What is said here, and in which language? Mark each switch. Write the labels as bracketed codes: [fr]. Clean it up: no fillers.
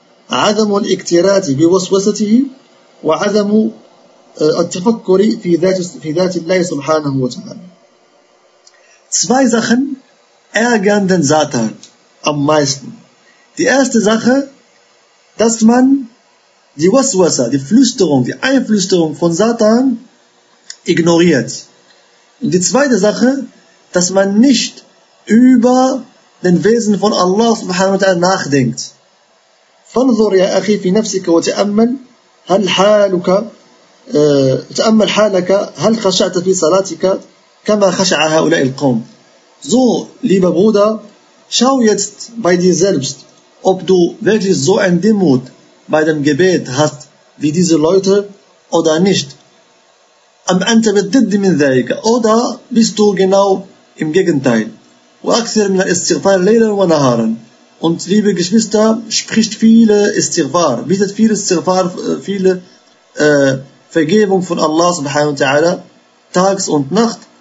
[ar] Adamu al-iktirati biwaswasatihi wa adamu التفكري في ذات الله سبحانه وتعالى. [de] Zwei Sachen ärgern den Satan am meisten. Die erste Sache, dass man die Waswasa, die Flüsterung, die Einflüsterung von Satan ignoriert. Und die zweite Sache, dass man nicht über den Wesen von Allah سبحانه وتعالى nachdenkt. [ar] فانظر يا أخي في نفسك وتأمل هل حالك تأمل حالك هل خشعت في صلاتك كما خشع هؤلاء القوم. [de] So, lieber Bruder, schau jetzt bei dir selbst, ob du wirklich so ein Demut bei dem Gebet hast wie diese Leute oder nicht. [ar] Am أنت بتدد من ذلك [de] oder bist du genau im Gegenteil. [ar] وأكثر من الاستغفار ليلا ونهارا. [de] Und liebe Geschwister, spricht viele استغفار, bittet viele استغفار, viele Vergebung von Allah subhanahu wa ta'ala tags und nacht.